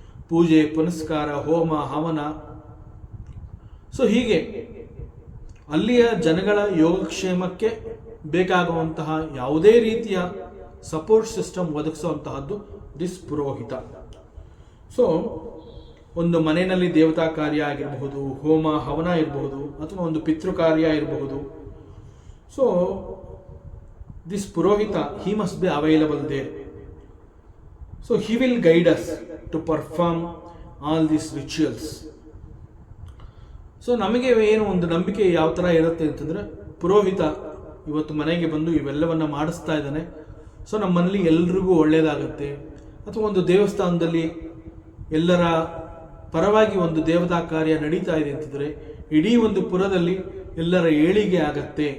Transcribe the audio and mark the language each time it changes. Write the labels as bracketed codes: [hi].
[kn] ಪೂಜೆ ಪುನಸ್ಕಾರ, ಹೋಮ ಹವನ. ಸೊ ಹೀಗೆ ಅಲ್ಲಿಯ ಜನಗಳ ಯೋಗಕ್ಷೇಮಕ್ಕೆ ಬೇಕಾಗುವಂತಹ ಯಾವುದೇ ರೀತಿಯ ಸಪೋರ್ಟ್ ಸಿಸ್ಟಮ್ ಒದಗಿಸುವಂತಹದ್ದು ದಿಸ್ ಪುರೋಹಿತ. ಸೊ ಒಂದು ಮನೆಯಲ್ಲಿ ದೇವತಾ ಕಾರ್ಯ ಆಗಿರಬಹುದು, ಹೋಮ ಹವನ ಇರಬಹುದು, ಅಥವಾ ಒಂದು ಪಿತೃ ಕಾರ್ಯ ಇರಬಹುದು. [en] So this ಪುರೋಹಿತ, he must be available there. So he will guide us to perform all these rituals. [kn] So ನಮಗೆ ಏನು ಒಂದು ನಂಬಿಕೆ ಯಾವ ಥರ ಇರುತ್ತೆ ಅಂತಂದರೆ, ಪುರೋಹಿತ ಇವತ್ತು ಮನೆಗೆ ಬಂದು ಇವೆಲ್ಲವನ್ನು ಮಾಡಿಸ್ತಾ ಇದ್ದಾನೆ, ಸೊ ನಮ್ಮ ಮನೇಲಿ ಎಲ್ರಿಗೂ ಒಳ್ಳೆಯದಾಗತ್ತೆ. ಅಥವಾ ಒಂದು ದೇವಸ್ಥಾನದಲ್ಲಿ ಎಲ್ಲರ ಪರವಾಗಿ ಒಂದು ದೇವತಾ ಕಾರ್ಯ ನಡೀತಾ ಇದೆ ಅಂತಂದರೆ ಇಡೀ ಒಂದು ಪುರದಲ್ಲಿ ಎಲ್ಲರ ಏಳಿಗೆ ಆಗತ್ತೆ.